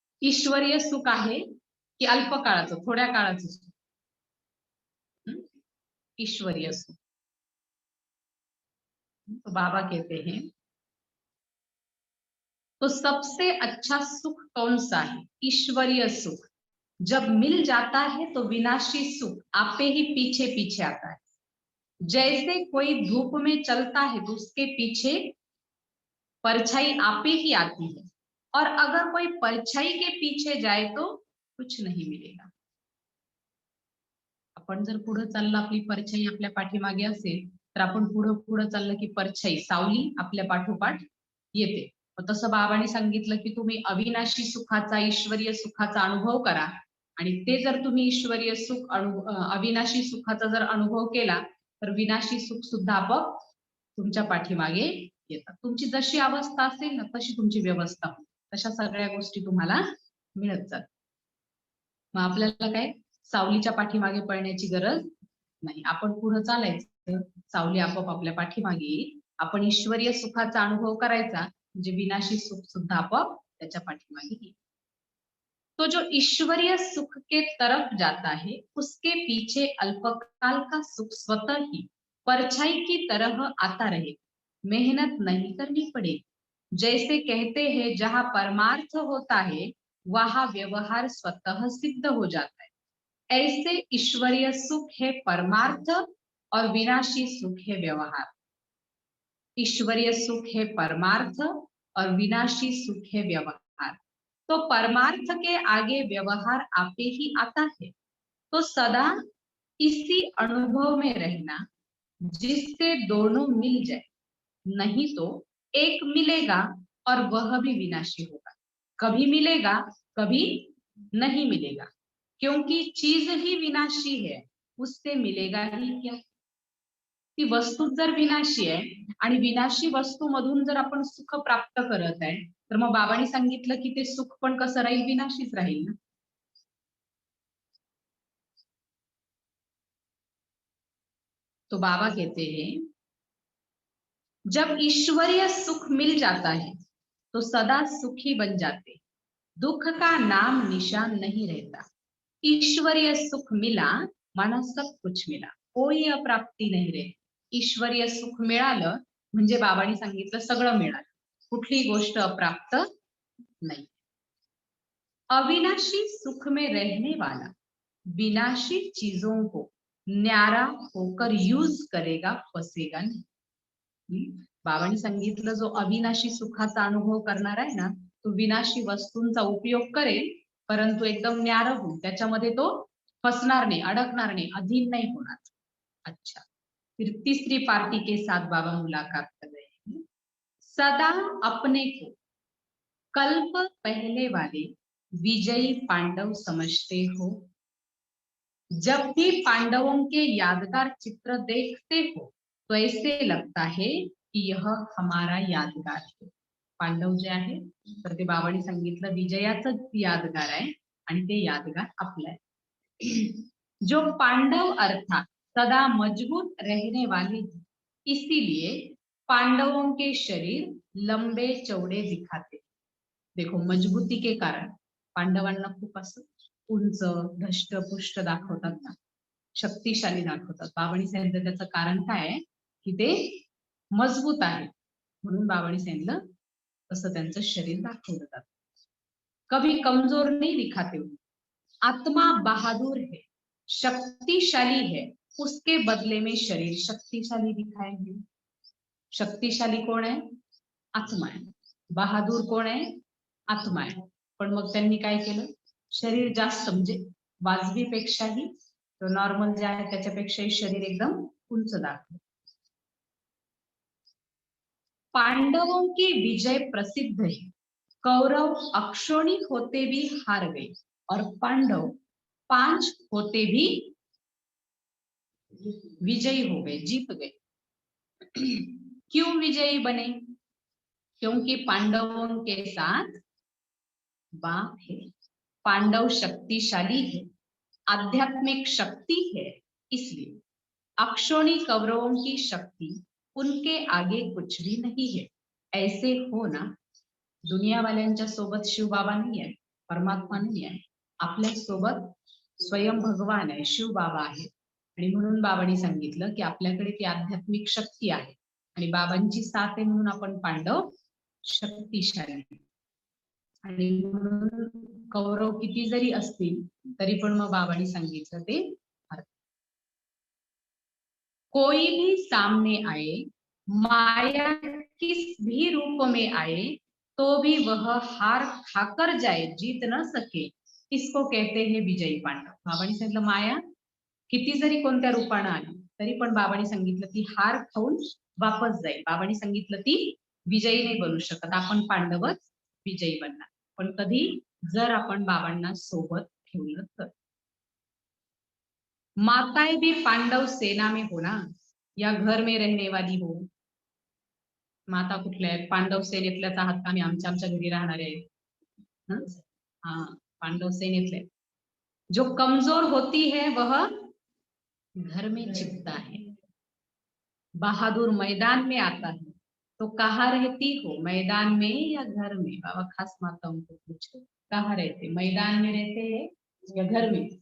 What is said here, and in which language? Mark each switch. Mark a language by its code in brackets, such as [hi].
[mr] ईश्वरीय सुख आहे की अल्पकाळाचं, थोड्या काळाचं सुख? ईश्वरीय सुख. [hi] तो बाबा कहते हैं तो सबसे अच्छा सुख कौन सा है? ईश्वरीय सुख. जब मिल जाता है तो विनाशी सुख आपे ही पीछे पीछे आता है. जैसे कोई धूप में चलता है तो उसके पीछे परछाई आपे ही आती है, और अगर कोई परछाई के पीछे जाए तो कुछ नहीं मिलेगा. [mr] आपण जर पुढे चाललं, आपली परछाई आपल्या पाठीमागे असेल, तर आपण पुढे चाललं की परछाई, सावली आपल्या पाठोपाठ येते. तसं बाबांनी सांगितलं की तुम्ही अविनाशी सुखाचा, ईश्वरीय सुखाचा अनुभव करा. आणि ते जर तुम्ही ईश्वरीय सुख अविनाशी सुखाचा जर अनुभव केला, तर विनाशी सुख सुद्धा आपोआप तुमच्या पाठीमागे येतात. तुमची जशी अवस्था असेल ना, तशी तुमची व्यवस्था होईल. तशा सगळ्या गोष्टी तुम्हाला मिळत जातात. मग आपल्याला काय सावलीच्या पाठीमागे पळण्याची गरज नाही. आपण पुढे चालायचं, सावली आपोआप आपल्या पाठीमागे येईल. आपण ईश्वरीय सुखाचा अनुभव करायचा, म्हणजे विनाशी सुख सुद्धा आपोआप त्याच्या पाठीमागे येईल. [hi] तो जो ईश्वरीय सुख के तरफ जाता है, उसके पीछे अल्पकाल का सुख स्वतः ही परछाई की तरह आता रहे. मेहनत नहीं करनी पड़ेगी. जैसे कहते हैं जहाँ परमार्थ होता है वहाँ व्यवहार स्वतः सिद्ध हो जाता है, ऐसे ईश्वरीय सुख है परमार्थ और विनाशी सुख है व्यवहार। ईश्वरीय सुख है परमार्थ और विनाशी सुख है व्यवहार। तो परमार्थ के आगे व्यवहार आपे ही आता है। तो सदा इसी अनुभव में रहना जिससे दोनों मिल जाए, नहीं तो एक मिलेगा और वह भी विनाशी होगा, कभी मिलेगा कभी नहीं मिलेगा, क्योंकि चीज ही विनाशी है, उससे मिलेगा ही क्या। [mr] ती वस्तू जर विनाशी आहे आणि विनाशी वस्तू मधून जर आपण सुख प्राप्त करत आहे, तर मग बाबांनी सांगितलं की ते सुख पण कसं राहील, विनाशीच राहील ना। [hi] तो बाबा कहते हैं जब ईश्वरीय सुख मिल जाता है तो सदा सुखी बन जाते, दुख का नाम निशान नहीं रहता। ईश्वरीय सुख मिला माना सब कुछ मिला, कोई [mr] अप्राप्ती नाही रे। ईश्वरीय सुख मिळालं म्हणजे बाबांनी सांगितलं सगळं मिळालं, कुठली गोष्ट अप्राप्त नहीं। [hi] अविनाशी सुख में रहने वाला विनाशी चीजों को न्यारा होकर यूज करेगा, फसेगा नहीं। [mr] बाबांनी सांगितलं जो अविनाशी सुखाचा अनुभव करणार आहे ना, तो विनाशी वस्तूंचा उपयोग करेल, परंतु एकदम न्यारा होऊन त्याच्यामध्ये तो फसणार नाही, अडकणार नाही, अधीन नहीं होणार। [hi] अच्छा, फिर तीसरी पार्टी के साथ बाबा मुलाकात कर रहे हैं। सदा अपने को कल्प पहले वाले विजयी पांडव समझते हो। जब भी पांडवों के यादगार चित्र देखते हो तो ऐसे लगता है की यह हमारा यादगार है। [mr] पांडव जे आहे तर ते बाबांनी सांगितलं विजयाचं यादगार आहे आणि ते यादगार आपलं आहे। [hi] जो पांडव अर्थात सदा मजबूत रहने वाले, इसीलिए पांडवों के शरीर लंबे चौड़े दिखाते। देखो मजबूती के कारण [mr] पांडवांना खूप असं उंच धष्टपुष्ट दाखवतात ना, शक्तिशाली दाखवतात। बाबांनी सांगितलं त्याचं कारण काय आहे की ते मजबूत आहे, म्हणून बाबांनी सांगितलं तसं त्यांचं शरीर दाखवलं जातं। [hi] कभी कमजोर नहीं दिखाते हो, आत्मा बहादुर है, शक्तिशाली है, उसके बदले में शरीर शक्तिशाली दिखाएंगे। [mr] शक्तिशाली कोण आहे, आत्मा आहे। बहादूर कोण आहे, आत्मा आहे। पण मग त्यांनी काय केलं, शरीर जास्त म्हणजे वाजवीपेक्षाही तो नॉर्मल जे आहे त्याच्यापेक्षाही शरीर एकदम उंच दाखवलं। [hi] पांडवों की विजय प्रसिद्ध है, कौरव अक्षोणी होते भी हार गए और पांडव 5 होते भी विजयी हो गए, जीत गए। क्यों विजयी बने, क्योंकि पांडवों के साथ बाप है, पांडव शक्तिशाली है, आध्यात्मिक शक्ति है, इसलिए अक्षोणी कौरवों की शक्ति उनके आगे कुछ भी नहीं है। ऐसे हो ना, [mr] दुनिया वाल्यांच्या सोबत शिव बाबा नाही आहे, परमात्मा नाही आहे, आपल्या सोबत स्वयं भगवान आहे, शिव बाबा आहे। आणि म्हणून बाबांनी सांगितलं की आपल्याकडे ती आध्यात्मिक शक्ती आहे आणि बाबांची साथ आहे म्हणून आपण पांडव शक्तिशाली। आणि म्हणून कौरव किती जरी असतील तरी पण मग बाबांनी सांगितलं ते [hi] कोई भी सामने आए, माया किस भी रूप में आए, तो भी वह हार खाकर जाए, जीत न सके, इसको कहते हैं विजयी पांडव। [mr] बाबांनी सांगितलं माया किती जरी कोणत्या रूपाने आली तरी पण बाबांनी सांगितलं ती हार खाऊन वापस जाईल। बाबांनी सांगितलं ती विजयी नाही बनू शकत, आपण पांडवच विजयी बनणार, पण कधी जर आपण बाबांना सोबत ठेवलं तर। [hi] माताएं भी पांडव सेना में हो ना, या घर में रहने वाली हो। [mr] माता कुठल्या आहेत, पांडव सेनेतल्याच आहात का, आम्ही आमच्या आमच्या घरी राहणारे आहेत। हाँ, पांडव सेनेतले। [hi] जो कमजोर होती है वह घर में छिपता है, बहादुर मैदान में आता है। तो कहाँ रहती हो, मैदान में या घर में। बाबा खास माताओं को पूछे कहाँ रहते, मैदान में रहते हैं या घर में।